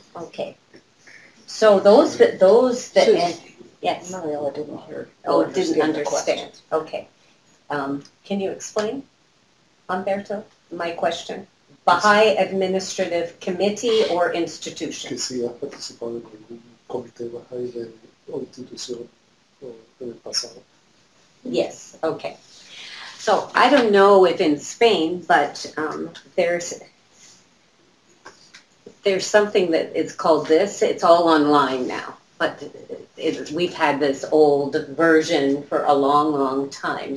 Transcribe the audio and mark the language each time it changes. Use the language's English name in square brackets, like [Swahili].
[English] Okay. So those that, yes. Mariella didn't hear. Oh, didn't understand. Okay. Can you explain, Humberto, my question? Baha'i Administrative Committee or institution? [Spanish] Que si has participado en algún comité Baha'i o institución en el pasado. [English] Yes, okay. So I don't know if in Spain, but there's something that is called this. It's all online now, but we've had this old version for a long, long time.